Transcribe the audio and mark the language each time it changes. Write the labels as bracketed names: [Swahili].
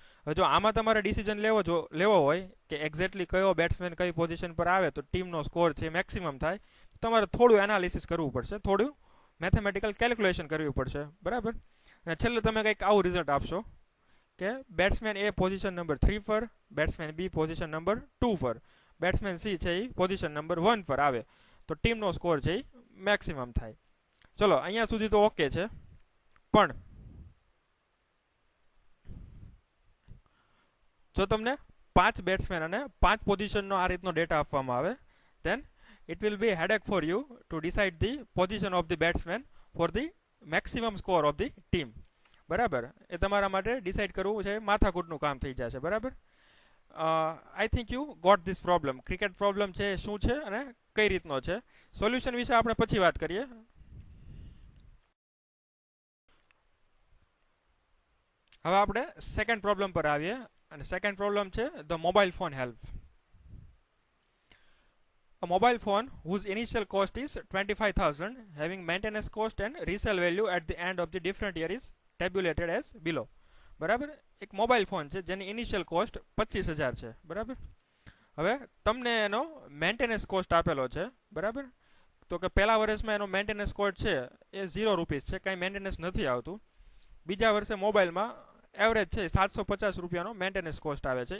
[Gujarati] હવે જો આમાં તમારે ડિસિઝન લેવો હોય કે એક્ઝેક્ટલી કયો બેટ્સમેન કઈ પોઝિશન પર આવે તો ટીમનો સ્કોર છે મેક્સિમમ થાય, તો તમારે થોડું એનાલિસિસ કરવું પડશે, થોડું મેથેમેટિકલ કેલ્ક્યુલેશન કરવી પડશે, બરાબર. અને છેલ્લે તમે કંઈક આવું રિઝલ્ટ આપશો કે બેટ્સમેન એ પોઝિશન નંબર 3 પર, બેટ્સમેન બી પોઝિશન નંબર 2 પર, બેટ્સમેન સી છે એ પોઝિશન નંબર 1 પર આવે તો ટીમનો સ્કોર છે એ મેક્સિમમ થાય. ચલો, અહીંયા સુધી તો ઓકે છે. પણ જો તમને 5 બેટ્સમેન અને 5 પોઝિશનનો આ રીતનો ડેટા આપવામાં આવે [English] then it will be headache for you to decide the position of the batsman for the maximum score of the team, [Gujarati] બરાબર. એ તમારા માટે ડિસાઇડ કરવું છે માથાકૂટનું કામ થઈ જશે, બરાબર. [English] I think you got this problem. [Gujarati] Cricket problem છે શું છે અને કઈ રીતનો છે. સોલ્યુશન વિશે આપણે પછી વાત કરીએ. હવે આપણે સેકન્ડ પ્રોબ્લેમ પર આવીએ અને સેકન્ડ પ્રોબ્લેમ છે the mobile phone help. [English] A mobile phone whose initial cost is 25,000 having maintenance cost and resale value at the end of the different year is tabulated as below, [Gujarati] બરાબર. એક mobile phone છે જેની initial cost 25,000 છે, બરાબર. હવે તમને એનો maintenance cost આપેલો છે, બરાબર. તો કે પહેલા વર્ષમાં એનો મેન્ટેનન્સ કોસ્ટ છે એ 0 રૂપીસ છે, કાંઈ મેન્ટેનન્સ નથી આવતું. બીજા વર્ષે મોબાઈલમાં એવરેજ છે 750 રૂપિયાનો મેન્ટેનન્સ કોસ્ટ આવે છે.